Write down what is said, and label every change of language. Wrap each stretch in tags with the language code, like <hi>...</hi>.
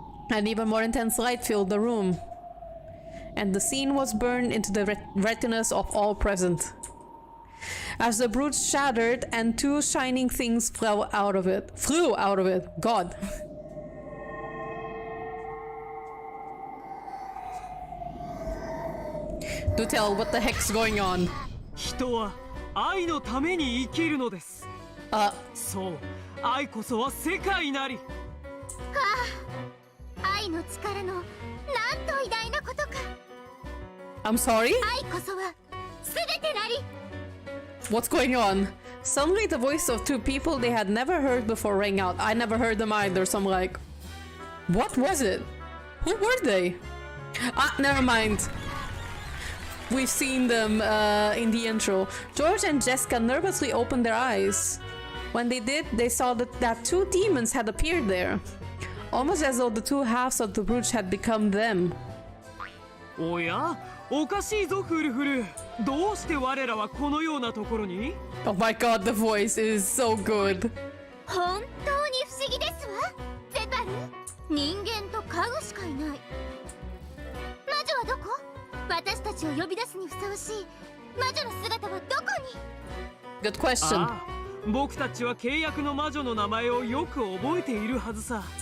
<en>An even more intense light filled the room, and the scene was burned into the retinas of all present. As the brooch shattered and two shining things flew out of it. God. Do tell, what the heck's going on?</en> <ja>人は愛のために生きるのです。そう、愛こそは世界なり。愛の力のなんと偉大なことか。</ja> <en>I'm sorry?</en> <ja>愛こそは全てなり。</ja> <en>What's going on? Suddenly the voice of two people they had never heard before rang out. I never heard them either, so I'm like, what was it? Who were they? Never mind. We've seen them in the intro. George and Jessica nervously opened their eyes. When they did, they saw that two demons had appeared there. Almost as though the two halves of the brooch had become them.</en> <ja>おや、おかしいぞフルフル。どうして我らはこのようなところに？</ja> <en>Oh my god, the voice is so good.</en> <ja>本当に不思議ですわ。ゼパル、人間と家具しかいない。魔女はどこ？私たちを呼び出すにふさわしい魔女の姿はどこに？</ja> <en>Good question.</en> <ja>僕たちは契約の魔女の名前をよく覚えているはずさ。</ja>